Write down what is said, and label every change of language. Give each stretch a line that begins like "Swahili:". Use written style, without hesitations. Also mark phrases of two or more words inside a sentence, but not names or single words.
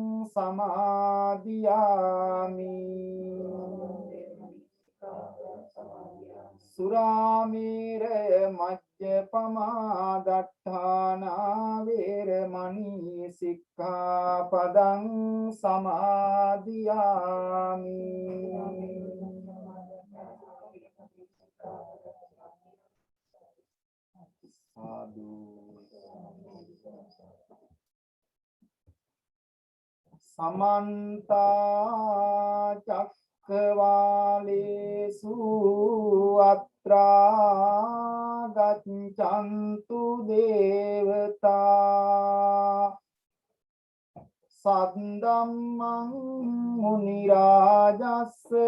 Pali: සමාදියාමි සුරාමේරය මජ්ජපමා දට්ඨානා වේරමණී සික්ඛාපදං සමාදියාමි සාදු සමන්ත චක්කවාලේසු අත්‍රා ගච්ඡන්තු දේවතා සද්දම්මං මුනි රාජස්ස